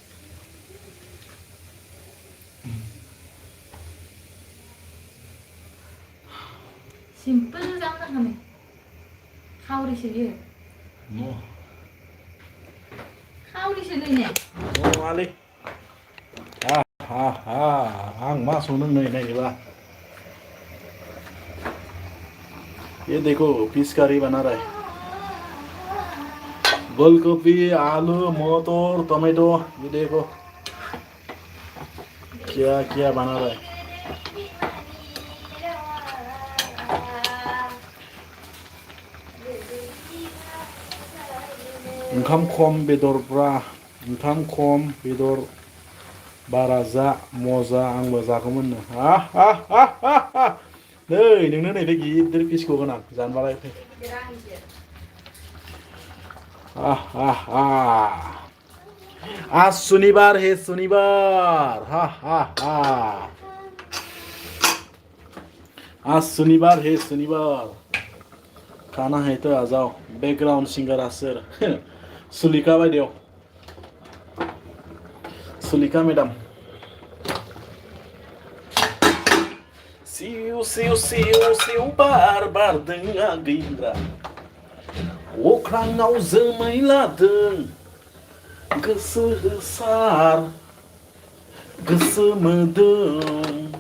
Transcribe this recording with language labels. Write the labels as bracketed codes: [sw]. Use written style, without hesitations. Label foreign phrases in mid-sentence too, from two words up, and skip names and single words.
[brx] सिम्पोल जानो थाखाय खावरिसो बियो। खावरिसो नैने। नङालै आं मा संदों नै नायनोबा। [hi] ये देखो [en] fish curry [hi] बना रहा है। गोलकोपी आलू मटर टमेटो ये देखो क्या क्या बना रहा है [brx] ओंखाम खम बेदरब्रा ओंखाम खम बेदर बारा जा मजा आंबो जागौमोन नै नोंनो नैबे गिदिर पिसखौ गोनां जानबालाय फै [hi] आज शनिवार है शनिवार आज शनिवार है शनिवार खाना है तो आ जाओ [en] background singer [hi] आसर सुलिका बायदेव [brx] सुलिका मैडम सिउ सिउ सिउ सिउ बार बारदों आगैग्रा अख्राङाव जोमै लादों गोसो होसार गोसो मोदोम